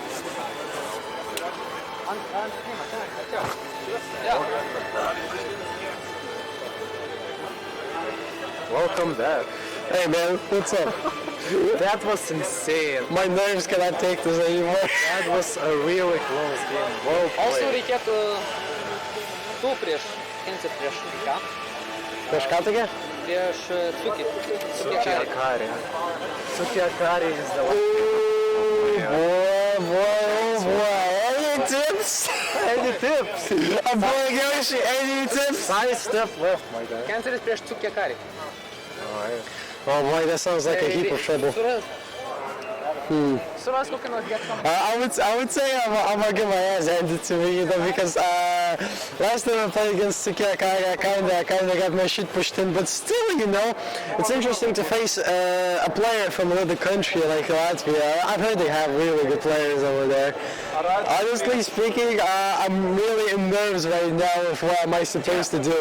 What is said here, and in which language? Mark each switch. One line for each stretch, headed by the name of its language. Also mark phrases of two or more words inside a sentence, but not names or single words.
English: Welcome back. Hey man, what's up? That was insane. My nerves cannot take this anymore. That was a really close game. Well Also played.
Lithuanian: reikėtų tu prieš ką? Prieš ką tokia? Prieš Cukį.
English: Akari. Akari is the one. Boy. Any tips? Any tips? I'm going Yoshi, any tips? Side step left, my guy.
Lithuanian: Canceris prieš Cukį Karį.
English: Alright. Oh boy, that sounds like a heap of trouble.
Lithuanian: Suras kokią nors getką.
English: I would say I'm gonna get my ass handed to me, because last time I played against Sukiakari, I kinda got my shit pushed in, but still, it's interesting to face a player from another country like Latvia. I've heard they have really good players over there. Honestly speaking, I'm really in nerves right now of what am I supposed to do.